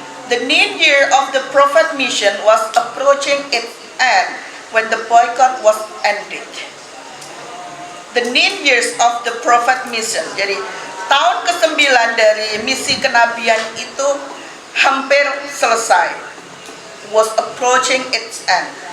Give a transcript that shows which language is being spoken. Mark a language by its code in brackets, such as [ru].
[en] The 9th year of the Prophet mission was approaching its end when the boycott was ended. The 9 years of the Prophet mission. [id] Jadi tahun ke-9 dari misi kenabian itu hampir selesai. [en] Was approaching its end.